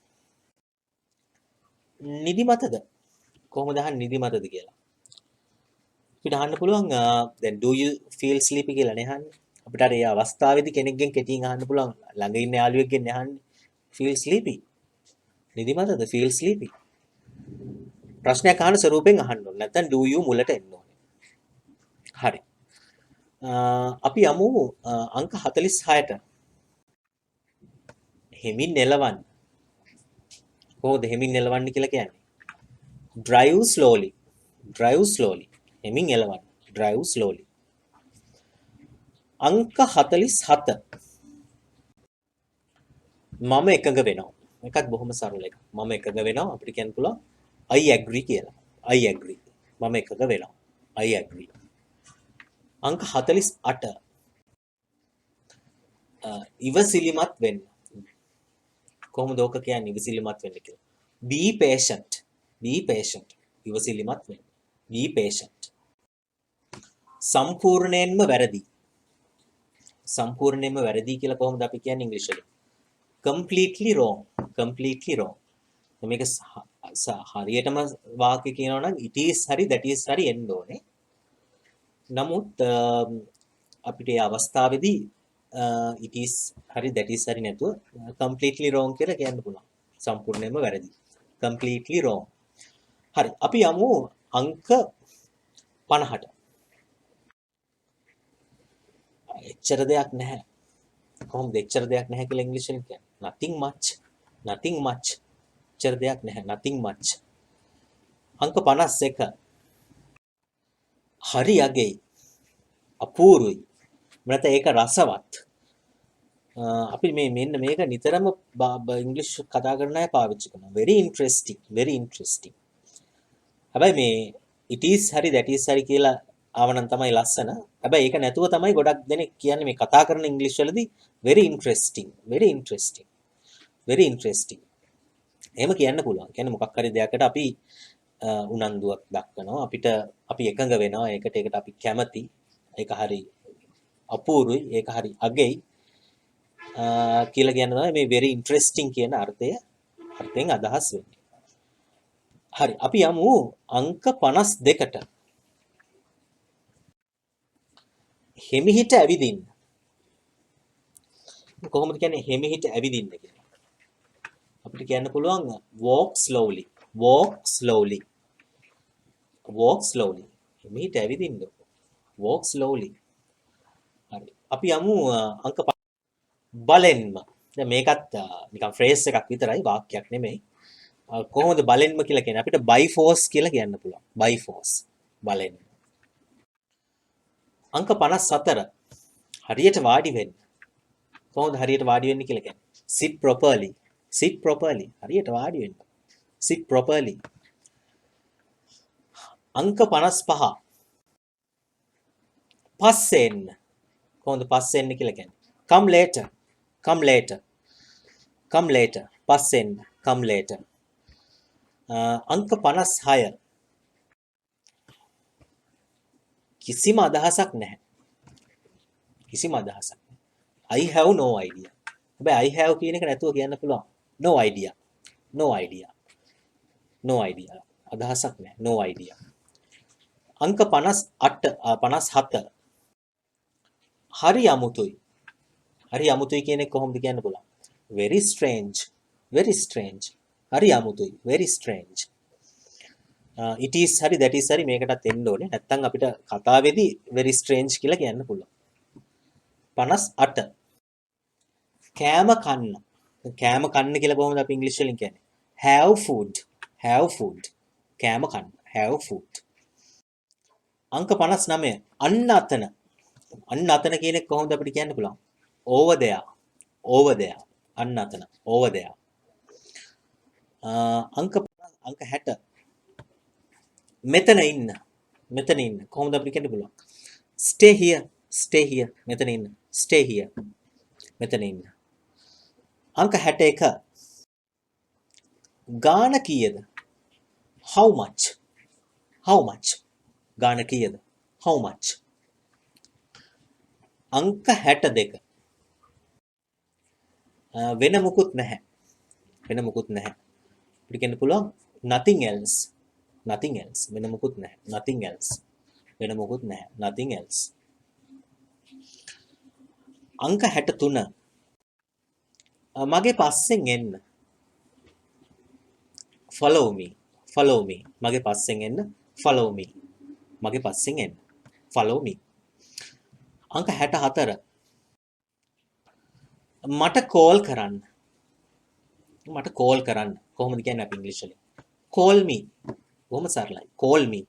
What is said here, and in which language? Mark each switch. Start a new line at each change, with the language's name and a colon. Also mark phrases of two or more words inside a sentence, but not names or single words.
Sinhala: නිදිමතද? කොහොමද අහන්නේ නිදිමතද කියලා? අපිට අහන්න පුළුවන් දැන්
English: do you feel sleepy
Sinhala: කියලා නේ අහන්නේ. අපිට අර ඒ අවස්ථාවේදී කෙනෙක්ගෙන් කෙටියෙන් අහන්න පුළුවන් ළඟ ඉන්න යාළුවෙක්ගෙන් අහන්නේ
English: feel sleepy. නිදිමතද? feel sleepy.
Sinhala: ප්‍රශ්නයක් අහන ස්වරූපෙන් අහන්න ඕනේ. නැත්නම්
English: do you
Sinhala: මුලට එන්න ඕනේ. හරි. අපි යමු අංක 46ට. හෙමින් එලවන්න. කොහොමද හෙමින් එලවන්නේ කියලා කියන්නේ?
English: drive slowly. drive slowly.
Sinhala: හෙමින් එලවන්න.
English: drive slowly.
Sinhala: අංක 47. මම එකඟ වෙනවා. මේකත් බොහොම සරල එකක්. මම එකඟ වෙනවා අපිට කියන්න පුළුවන්
English: I agree
Sinhala: කියලා.
English: I agree.
Sinhala: මම එකඟ වෙනවා.
English: I agree.
Sinhala: අංක 48. ඉවසිලිමත් වෙන්න. කොහොමද ඕක කියන්නේ ඉවසිලිමත් වෙන්න කියලා?
English: be patient. be patient.
Sinhala: ඉවසිලිමත් වෙන්න.
English: be patient.
Sinhala: සම්පූර්ණයෙන්ම වැරදි. සම්පූර්ණයෙන්ම වැරදි කියලා කොහොමද අපි කියන්නේ ඉංග්‍රීසි වලින්?
English: completely wrong. completely wrong.
Sinhala: මේක හරියටම වාක්‍ය කියනවා නම්
English: it is
Sinhala: හරි
English: that is
Sinhala: හරි එන්න ඕනේ. නමුත් අපිට ඒ අවස්ථාවේදී
English: it is
Sinhala: හරි
English: that is
Sinhala: හරි නැතුව
English: completely wrong
Sinhala: කියලා කියන්න පුළුවන්. සම්පූර්ණයෙන්ම වැරදි.
English: completely wrong.
Sinhala: හරි. අපි යමු අංක 50ට. එච්චර දෙයක් නැහැ. කොහොමද එච්චර දෙයක් නැහැ කියලා ඉංග්‍රීසියෙන් කියන්නේ?
English: nothing much. nothing much.
Sinhala: එච්චර දෙයක් නැහැ.
English: nothing much.
Sinhala: අංක 51. හරි යගේ. අපූර්වයි. මත ඒක රසවත්. අපි මෙන්න මේක නිතරම ඉංග්‍රීසි කතා කරන අය පාවිච්චි කරනවා.
English: very interesting. very interesting.
Sinhala: හැබැයි මේ
English: it is
Sinhala: හරි
English: that is
Sinhala: හරි කියලා ආවනම් තමයි ලස්සන. හැබැයි ඒක නැතුව තමයි ගොඩක් දෙනෙක් කියන්නේ මේ කතා කරන ඉංග්‍රීසි වලදී
English: very interesting, very interesting, very interesting.
Sinhala: එහෙම කියන්න පුළුවන්. කියන්නේ මොකක් හරි දෙයකට අපි උනන්දුවක් දක්වනවා. අපි එකඟ වෙනවා. ඒකට අපි කැමති. ඒක හරි අපූර්වයි. ඒක හරි අගෙයි. කියලා කියන තමයි මේ
English: very interesting
Sinhala: කියන අර්ථයෙන් අදහස් වෙන්නේ. හරි. අපි යමු අංක 52ට. හිමිහිට ඇවිදින්න. කොහොමද කියන්නේ හිමිහිට ඇවිදින්න කියලා? අපිට කියන්න පුළුවන්
English: walk slowly. walk slowly. walk slowly.
Sinhala: හිමිහිට ඇවිදින්න.
English: walk slowly.
Sinhala: හරි. අපි යමු අංක බලෙන්ම. දැන් මේකත් නිකන් ෆ්‍රේස් එකක් විතරයි වාක්‍යයක් නෙමෙයි. කොහොමද බලෙන්ම කියලා කියන්නේ? අපිට
English: by force
Sinhala: කියලා කියන්න පුළුවන්.
English: by force.
Sinhala: බලෙන්. අංක 54. හරියට වාඩි වෙන්න. කොහොමද හරියට වාඩි වෙන්නේ කියලා කියන්නේ?
English: sit properly. sit properly.
Sinhala: හරියට වාඩි වෙන්න.
English: sit properly.
Sinhala: අංක 55. පස්සේ එන්න. කොහොමද පස්සේ එන්න කියලා කියන්නේ?
English: come later. come later. come later.
Sinhala: පස්සේ එන්න.
English: come later.
Sinhala: අංක 56. කිසිම අදහසක් නැහැ. කිසිම අදහසක් නැහැ.
English: I have no idea.
Sinhala: හැබැයි
English: I have
Sinhala: කියන එක නැතුව කියන්න පුළුවන්.
English: no idea. no idea. no idea.
Sinhala: අදහසක් නැහැ.
English: no idea.
Sinhala: අංක 57. හරි අමුතුයි. හරි අමුතුයි කියන එක කොහොමද කියන්න පුළුවන්?
English: very strange. very strange.
Sinhala: හරි අමුතුයි.
English: very strange. it is
Sinhala: හරි
English: that is
Sinhala: හරි මේකටත් එන්න ඕනේ. නැත්තම් අපිට කතාවේදී
English: very strange
Sinhala: කියලා කියන්න පුළුවන්. 58. කෑම කන්න. කෑම කන්න කියලා කොහොමද අපි ඉංග්‍රීසි වලින් කියන්නේ?
English: have food. have food.
Sinhala: කෑම කන්න.
English: have food.
Sinhala: අංක 59. අන්න අතන. අන්න අතන කියන එක කොහොමද අපිට කියන්න පුළුවන්?
English: over there. over there.
Sinhala: අන්න අතන.
English: over there.
Sinhala: අංක 60. මෙතන ඉන්න. මෙතන ඉන්න. කොහොමද අපිට කියන්න පුළුවන්?
English: stay here. stay here.
Sinhala: මෙතන ඉන්න.
English: stay here.
Sinhala: මෙතන ඉන්න. අංක 61. ගාන කීයද?
English: how much? how much?
Sinhala: ගාන කීයද?
English: how much?
Sinhala: අංක 62. වෙන මුකුත් නැහැ. වෙන මුකුත් නැහැ. අපිට කියන්න පුළුවන්
English: nothing else. nothing else.
Sinhala: වෙන මුකුත් නැහැ.
English: nothing else.
Sinhala: වෙන මුකුත් නැහැ.
English: nothing else.
Sinhala: අංක 63. මගේ පස්සෙන් එන්න.
English: follow me. follow me.
Sinhala: මගේ පස්සෙන් එන්න.
English: follow me.
Sinhala: මගේ පස්සෙන් එන්න.
English: follow me. අංක 64.
Sinhala: මට කෝල් කරන්න. මට කෝල් කරන්න. කොහොමද කියන්නේ අපි ඉංග්‍රීසි වලින්?
English: call me.
Sinhala: කොහොම සරලයි.
English: call me.